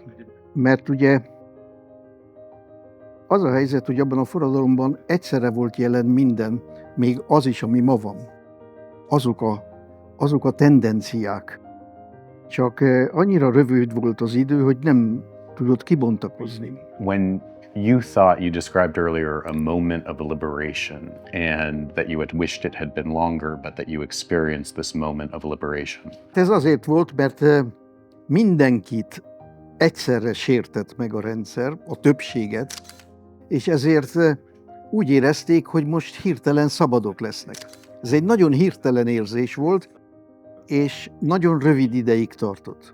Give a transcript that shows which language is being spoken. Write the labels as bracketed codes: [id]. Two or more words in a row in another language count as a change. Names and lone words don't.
[hu] Mert ugye az a helyzet, hogy abban a forradalomban egyszerre volt jelen minden, még az is, ami ma van. Azok a tendenciák. Csak annyira rövid volt az idő, hogy nem tudott kibontakozni. [en] When you thought, you described earlier, a moment of liberation, and that you had wished it had been longer, but that you experienced this moment of liberation. [hu] Ez azért volt, mert mindenkit egyszerre sértett meg a rendszer, a többséget, és ezért úgy érezték, hogy most hirtelen szabadok lesznek. Ez egy nagyon hirtelen érzés volt, és nagyon rövid ideig tartott.